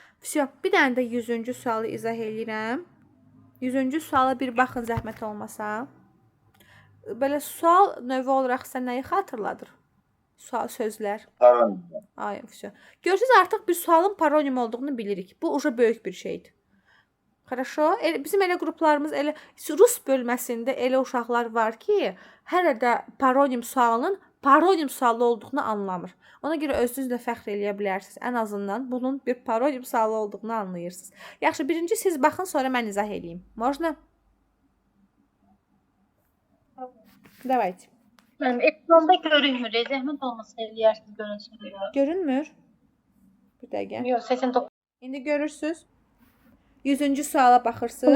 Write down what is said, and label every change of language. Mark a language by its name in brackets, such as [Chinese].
[Russian] Всё, [Azerbaijani] bir dənə də 100-cü sualı izah eləyirəm. 100-cü suala bir baxın zəhmət olmasa. Belə sual növü olaraq sizə nəyi xatırladır? Sual sözlər. Paronim. [Russian] Ay, всё. [Azerbaijani] Görürsüz artıq bir sualın paronim olduğunu bilirik. Bu uca böyük bir şeydir. [Russian] Хорошо? [Azerbaijani] Bizim elə qruplarımız elə Rus bölməsində elə uşaqlar var ki, hələ də paronim sualının paronim sualı olduğunu anlamır. Ona görə özünüzlə fəxr eləyə bilərsiniz. Ən azından bunun bir paronim sualı olduğunu anlayırsınız. Yaxşı, birinci siz baxın, sonra mən izah eləyim. [Russian] Можно? Давайте. [Azerbaijani] Ekranda görünmür. Zəhmət olmasa eləyərsiniz görünsün. Görünmür. Bir dəqiqə. Yox, 89. İndi görürsüz. 100-cü suala baxırsınız.